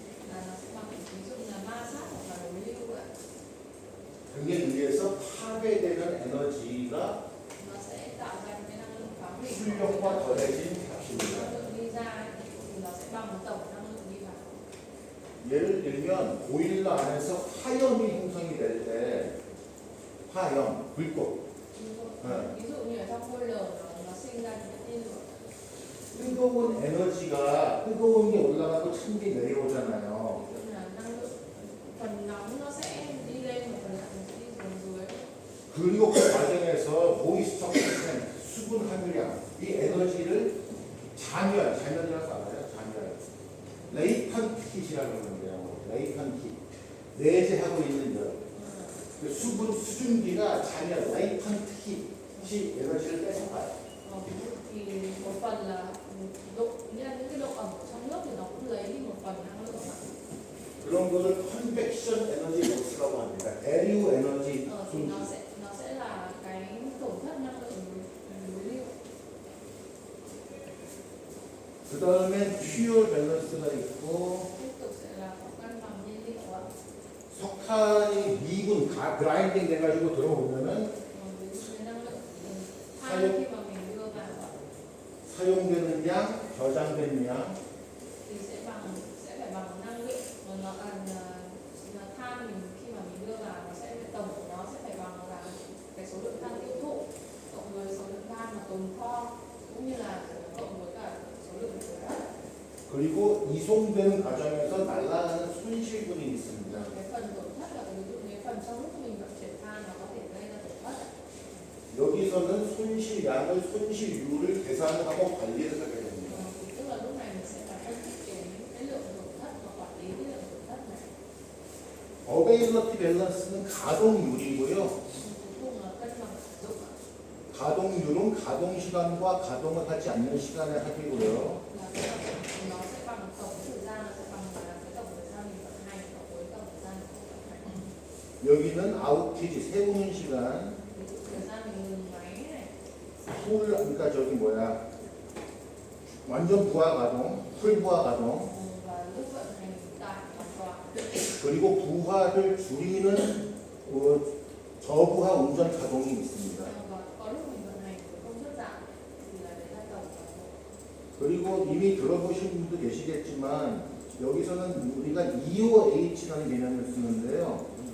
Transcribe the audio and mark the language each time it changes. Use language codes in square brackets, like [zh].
[vi] là nó sẽ bằng ví dụ như là ma sát hoặc là đối lưu ạ. [ko] 등에 의해서 파괴되는 에너지가 [vi] Nó sẽ tạo ra những cái năng lượng phá hủy. [ko] 출력과 더해진 값입니다. [vi] Năng lượng đi ra thì nó sẽ bằng tổng năng lượng đi vào. [ko] 예를 들면 보일러 안에서 화염이 형성이 될 때 화염, 불꽃, [vi] Ví dụ như ở trong boiler nó sinh ra những cái lửa. [ko] 뜨거운 에너지가 뜨거운 게 올라가고 찬 게 내려오잖아요. [vi] Ví dụ là năng lượng phần nóng nó sẽ đi lên và phần lạnh nó sẽ đi xuống dưới. [ko] 그리고 그 과정에서 모이스처 컨텐트, 수분 함유량, 이 에너지를 잔열이라고 알아요? 잔열. 레이턴트 킷이라고 하는데요. 레이턴트 킷. 내재하고 있는 열. 그 수분 수증기가 잔열, 레이턴트 킷이 에너지를 뺏어가요. [vi] Ví dụ thì một phần là độ, nghĩa là những cái độ ẩm ở trong nước thì nó cũng lấy đi một phần năng lượng ạ. [ko] 그런 거를 컨벡션 에너지 로스라고 합니다. 대류 에너지 [vi] Thì nó sẽ là cái tổn thất năng lượng đối lưu. [ko] 그 다음에 퓨얼 밸런스가 있고 [vi] Tiếp tục sẽ là có cân bằng nhiên liệu ạ. [ko] 석탄이 미군 그라인딩 돼가지고 들어오면은 [vi] Ví dụ như năng lượng than khi mà mình đưa vào ạ, [ko] 사용되는 양, 저장된 양, [vi] thì sẽ phải bằng năng lượng mà nó than mình khi mà mình đưa vào nó sẽ tổng của nó sẽ phải bằng là cái số lượng than tiêu thụ cộng với số lượng than mà tồn kho cũng như là cộng với cả số lượng của đất. [ko] 그리고 이송되는 과정에서 날아가는 손실분이 있습니다. [vi] Cái phần tổn thất là ví dụ như phần trong lúc mình vận chuyển than nó có thể gây ra tổn thất. [ko] 여기서는 손실량을 손실률을 계산하고 관리를 하게 됩니다. [vi] Tức là lúc này mình sẽ phải phân tích cái lượng tổn thất và quản lý cái lượng tổn thất này. [ko] 어베일러티 밸런스는 가동률이고요. [vi] Cuối cùng là cân bằng sử dụng ạ. [ko] 가동률은 가동 시간과 가동을 하지 않는 시간의 합이고요. [vi] là cái tổng nó sẽ bằng tổng thời gian, nó sẽ bằng là cái tổng thời gian mình vận hành cộng với tổng thời gian mình không vận hành. [ko] 여기는 아웃티지 세우는 시간, [vi] Ví dụ thời gian mình ngừng máy này, [ko] 풀 그러니까 저기 뭐야 완전 부하 가동, 풀 부하 가동, [vi] và lúc vận hành tại hoàn toàn. [ko] 그리고 부하를 줄이는 저부하 운전 가동이 있습니다. [vi] Và có lúc mình vận hành với công suất giảm thì là đấy là tổng toàn bộ. [ko] 그리고 이미 들어보신 분도 계시겠지만 여기서는 우리가 EOH라는 개념을 쓰는데요.